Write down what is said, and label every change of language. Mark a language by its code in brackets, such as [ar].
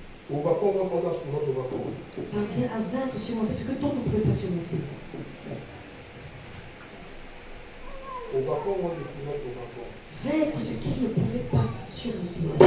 [en] Overcome what others cannot overcome. [fr] Parviens à vaincre surmonter ce que d'autres ne pouvaient pas surmonter. [en] Overcome what they cannot overcome. [fr] Vaincre ce qu'ils ne pouvaient pas surmonter.